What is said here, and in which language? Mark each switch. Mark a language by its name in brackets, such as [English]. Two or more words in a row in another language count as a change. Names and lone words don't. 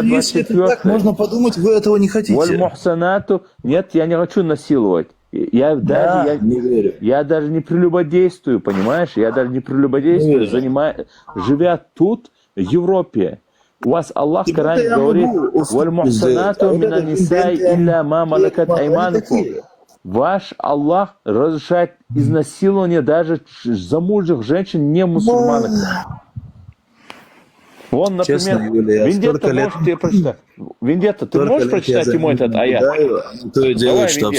[Russian] Если это 24. так можно подумать, вы этого не хотите. Валь-мухсанату. Нет, я не хочу насиловать. Я даже не прелюбодействую, понимаешь? Я даже не прелюбодействую, живя тут, в Европе. У вас Аллах в Коране говорит: [Arabic] «والمحصنات من النساء إلا ما ملكت أيمانكم». [Russian] Ваш Аллах разрешает изнасилование даже замужних женщин, не мусульманок. Вон, например, Честно, Юлия, Вендетта, можешь тебе прочитать? Вендетта, ты можешь прочитать ему этот аят? То и дело, Давай, что